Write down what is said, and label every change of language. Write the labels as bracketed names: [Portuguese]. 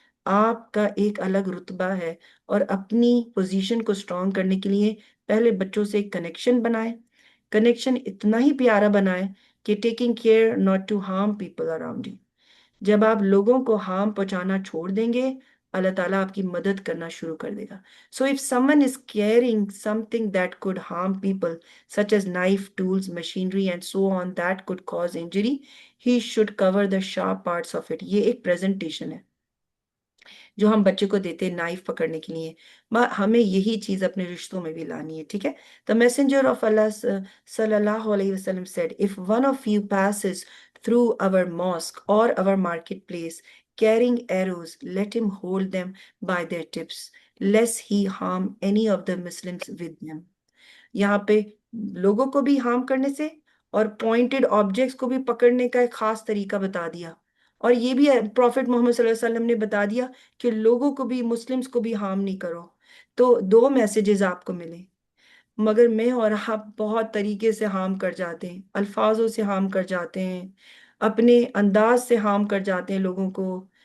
[Urdu] آپ کا ایک الگ رتبہ ہے اور اپنی پوزیشن کو سٹرونگ کرنے کے لیے پہلے بچوں سے ایک کنیکشن بنائیں. کنیکشن اتنا ہی پیارا بنائیں کہ [English] Taking care not to harm people around you. [Urdu] جب آپ لوگوں کو ہارم پہنچانا چھوڑ دیں گے، اللہ تعالیٰ آپ کی مدد کرنا شروع کر دے گا. [English] So if someone is carrying something that could harm people, such as knife, tools, machinery, and so on, that could cause injury, he should cover the sharp parts of it. [Urdu] یہ ایک presentation ہے جو ہم بچے کو دیتے ہیں knife پکڑنے کے لیے. ہمیں یہی چیز اپنے رشتوں میں بھی لانی ہے، ٹھیک ہے. [English] The messenger of Allah صلی اللہ علیہ وسلم said, if one of you passes through our mosque or our marketplace carrying arrows, let him hold them by their tips, lest he harm any of the Muslims with them. [Urdu] یہاں پہ لوگوں کو بھی harm کرنے سے اور pointed objects کو بھی پکڑنے کا ایک خاص طریقہ بتا دیا، اور یہ بھی پروفٹ محمد صلی اللہ علیہ وسلم نے بتا دیا کہ لوگوں کو بھی، مسلمز کو بھی ہارم نہیں کرو. تو دو میسیجز آپ کو ملے، مگر میں اور آپ بہت طریقے سے ہارم کر جاتے ہیں، الفاظوں سے ہارم کر جاتے ہیں، اپنے انداز سے ہارم کر جاتے ہیں لوگوں کو.